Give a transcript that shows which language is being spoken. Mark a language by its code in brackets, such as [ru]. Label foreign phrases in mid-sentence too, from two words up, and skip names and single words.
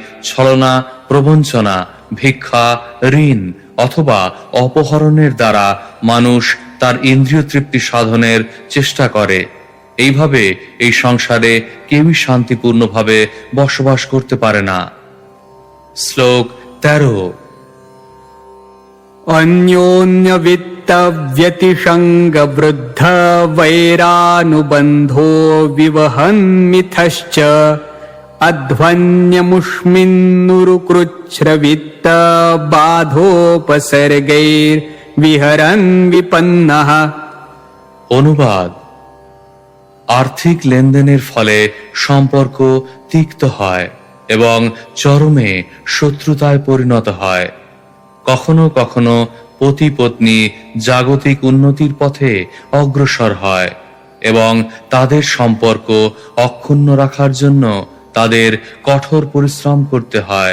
[bn] তাই ছলনা প্রবঞ্চনা, ভিক্ষা, ঋণ অথবা অপহরণের দ্বারা মানুষ তার ইন্দ্রিয় তৃপ্তি সাধনের চেষ্টা করে। এইভাবে এই সংসারে কেউই শান্তিপূর্ণভাবে বসবাস করতে পারে না। শ্লোক 13। [sa] अन्योन्य वित्त व्यतिशंग वृद्ध वैरानुबंधो विवहन्मिथश्च अध्वन्यमुष्मिन्नुरुकृच्छ्रवित्त बाधोपसर्गैर् विहरन् विपन्नः। [bn] অনুবাদ: আর্থিক লেনদেনের ফলে সম্পর্ক তিক্ত হয় এবং চরমে শত্রুতায় পরিণত হয়। কখনো কখনো পতি পত্নী জাগতিক উন্নতির পথে অগ্রসর হয় এবং তাদের সম্পর্ক অক্ষুণ্ণ রাখার জন্য তাদের কঠোর পরিশ্রম করতে হয়।